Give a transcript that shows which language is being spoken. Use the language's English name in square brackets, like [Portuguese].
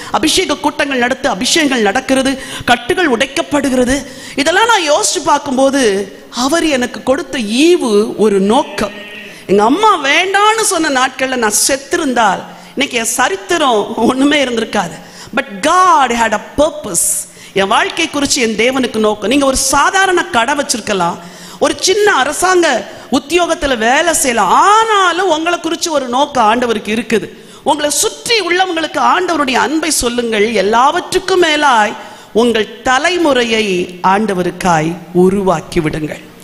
[Tamil] அபிஷேக கூட்டங்கள் நடத்த அபிஷேகங்கள் நடக்கிறது, கட்டுகள் உடைக்கப்படுகிறது. இதெல்லாம் நான் யோசிச்சு பார்க்கும்போது அவர் எனக்கு கொடுத்த ஈவு ஒரு நோக்கம். எங்க அம்மா வேண்டான்னு சொன்ன நாட்கள்ல நான் செத்திருந்தால் இன்னைக்கு என் சரித்திரம் ஒண்ணுமே இருந்திருக்காது. [English] But God had a purpose. [Tamil] என் வாழ்க்கை குறித்து என் தேவனுக்கு நோக்கம். நீங்க ஒரு சாதாரண கடை வச்சிருக்கலாம், ஒரு சின்ன அரசாங்க உத்தியோகத்துல வேலை செய்யலாம், ஆனாலும் உங்களை குறித்து ஒரு நோக்கம் ஆண்டவருக்கு இருக்குது. உங்களை சுற்றி உள்ளவங்களுக்கு ஆண்டவருடைய அன்பை சொல்லுங்கள். எல்லாவற்றுக்கும் மேலாய் உங்கள் தலைமுறையை ஆண்டவருக்காய் உருவாக்கி விடுங்கள்.